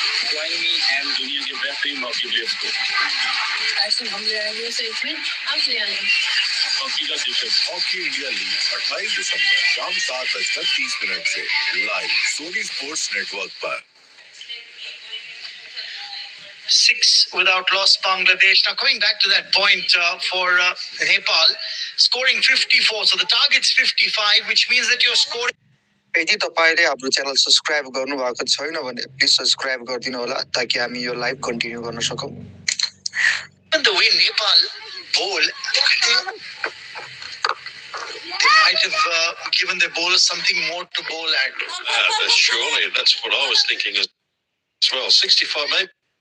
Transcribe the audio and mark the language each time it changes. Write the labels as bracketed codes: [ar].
[en] join me and [hi] दुनिया के बेहतरीन हॉकी प्लेयर्स को। एक्शन हम ले आएंगे, उसे इसमें हम ले आएंगे। हॉकी का दिलचस्प हॉकी इंडिया लीग 28 दिसंबर शाम 7:30 से लाइव सोनी स्पोर्ट्स नेटवर्क पर। [en] 6 without loss, Bangladesh. Now coming back to that point for Nepal, scoring 54. So the target's 55, which means that you're scoring. [ne] यदि तपाईले हाम्रो च्यानल सब्स्क्राइब गर्नु भएको छैन भने प्लिज सब्स्क्राइब गरिदिनु होला ताकि हामी यो लाइभ कन्टिन्यू गर्न सकौं। [en] And the way Nepal bowl, they might have given their bowlers something more to bowl at. Surely, that's what I was thinking as well. 65 maybe.